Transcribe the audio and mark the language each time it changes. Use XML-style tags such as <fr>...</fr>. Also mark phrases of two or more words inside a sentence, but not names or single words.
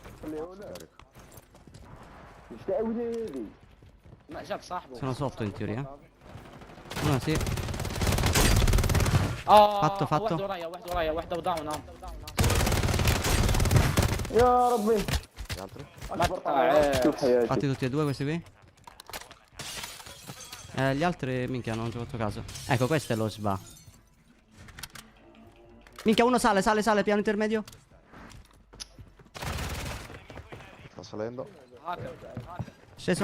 <ar>ما جاب صاحبه.</ar> <it>Sono sotto in teoria. Uno sì. اه fatto.</it> <ar>واحد ورايا واحدة وداون. يا ربي</ar> <it>Gli altri?</it> <ar>شوف حياتي.</ar> <it>Fatti tutti e due questi qui. Gli altri, minchia, non ci ho fatto caso. Ecco, questo è lo sva. Minchia, uno sale, piano intermedio. Sta salendo. Sceso.</it>